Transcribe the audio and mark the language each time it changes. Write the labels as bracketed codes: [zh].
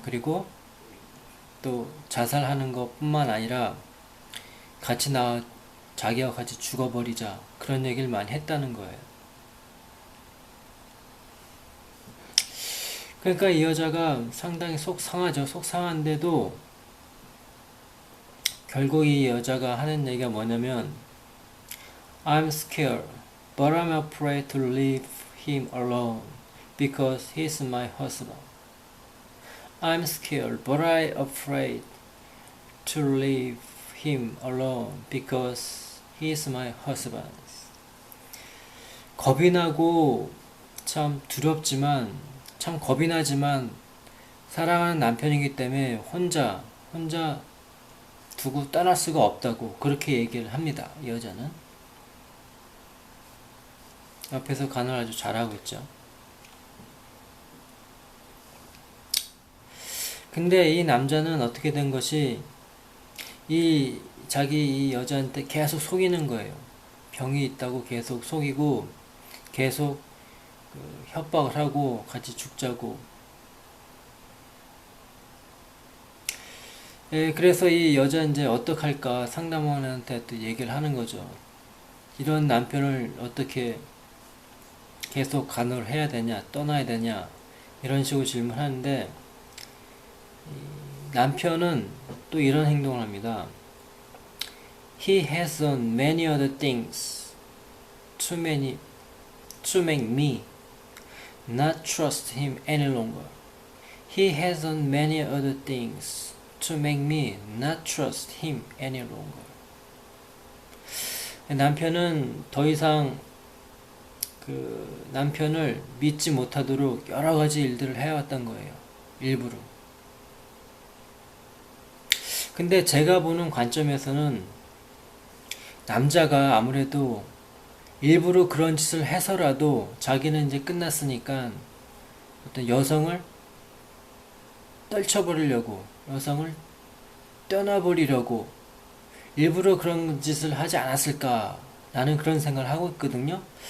[ko] 그리고 또 자살하는 것뿐만 아니라 자기와 같이 죽어버리자, 그런 얘기를 많이 했다는 거예요. 그러니까 이 여자가 상당히 속 상하죠. 속 상한데도 결국 이 여자가 하는 얘기가 뭐냐면, [en] I'm scared, but I'm afraid to leave him alone because he's my husband. I'm scared, but I'm afraid to leave him alone because he's my husband. [ko] 겁이 나고 참 두렵지만, 참 겁이 나지만 사랑하는 남편이기 때문에 혼자 두고 떠날 수가 없다고 그렇게 얘기를 합니다. 이 여자는 옆에서 간호를 아주 잘하고 있죠. 근데 이 남자는 어떻게 된 것이, 이 여자한테 계속 속이는 거예요. 병이 있다고 계속 속이고 계속 협박을 하고 같이 죽자고. 예, 그래서 이 여자 이제 어떡할까 상담원한테 또 얘기를 하는 거죠. 이런 남편을 어떻게 계속 간호를 해야 되냐, 떠나야 되냐, 이런 식으로 질문하는데, 남편은 또 이런 행동을 합니다. [en] He has done many other things to make me not trust him any longer. He has done many other things to make me not trust him any longer. [ko] 남편은 더 이상 그 남편을 믿지 못하도록 여러 가지 일들을 해왔던 거예요. 일부러. 근데 제가 보는 관점에서는 남자가 아무래도 일부러 그런 짓을 해서라도 자기는 이제 끝났으니까 어떤 여성을 떨쳐버리려고, 여성을 떠나버리려고 일부러 그런 짓을 하지 않았을까, 나는 그런 생각을 하고 있거든요.